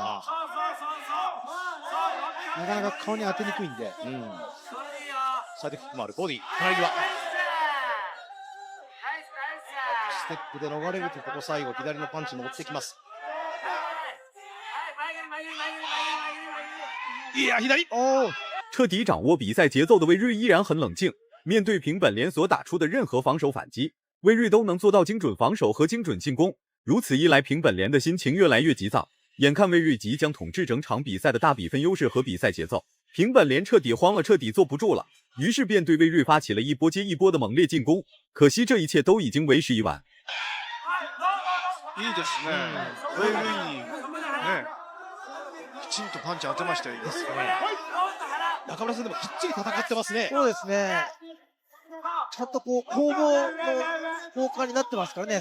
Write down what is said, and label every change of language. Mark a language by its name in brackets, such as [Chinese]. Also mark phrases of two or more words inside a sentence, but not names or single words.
[Japanese] なかなか顔に当てにくいんで。サイドキックもある。ボディ。隣際。ステップで逃れると、ここ最後、左のパンチも追ってきます。いや、左。 [Chinese] 彻底掌握比赛节奏的魏睿依然很冷静，面对平本莲所打出的任何防守反击，魏睿都能做到精准防守和精准进攻。如此一来，平本莲的心情越来越急躁。眼看魏睿即将统治整场比赛的大比分优势和比赛节奏，平本莲彻底慌了，彻底坐不住了，于是便对魏睿发起了一波接一波的猛烈进攻。可惜这一切都已经为时已晚。 [Japanese] いいですね。ウェイルイにね、きちんとパンチ当てましたよ。中村さんでもきっちり戦ってますね。そうですね。ちゃんとこう攻防の交換になってますからね。